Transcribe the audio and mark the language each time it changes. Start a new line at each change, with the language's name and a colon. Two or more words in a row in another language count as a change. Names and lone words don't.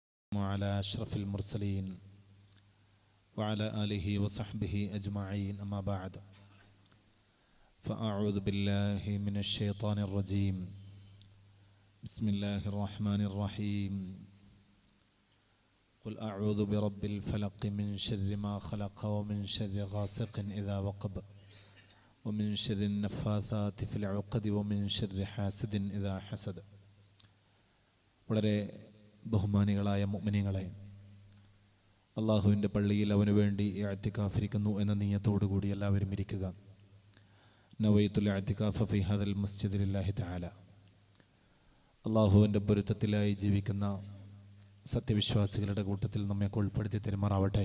Arabic: وعلى أشرف المرسلين وعلى آله وصحبه أجمعين أما بعد فأعوذ بالله من الشيطان الرجيم بسم الله الرحمن الرحيم قل أعوذ برب الفلق من شر ما خلق ومن شر غاسق إذا وقب ومن شر النفاثات في العقد ومن شر حاسد إذا حسد.
Malayalam: വളരെ ബഹുമാനികളായ മുഅ്മിനീങ്ങളെ, അള്ളാഹുവിൻ്റെ പള്ളിയിൽ അവന് വേണ്ടി ഇഅ്തികാഫിരിക്കുന്നു എന്ന നിയ്യത്തോടു കൂടി എല്ലാവരും ഇരിക്കുക.
Arabic: نويت الاعتكاف في هذا المسجد لله تعالى.
Malayalam: അള്ളാഹുവിൻ്റെ പൊരുത്തത്തിലായി ജീവിക്കുന്ന സത്യവിശ്വാസികളുടെ കൂട്ടത്തിൽ നമ്മെ ഉൾപ്പെടുത്തി തരുമാറാവട്ടെ.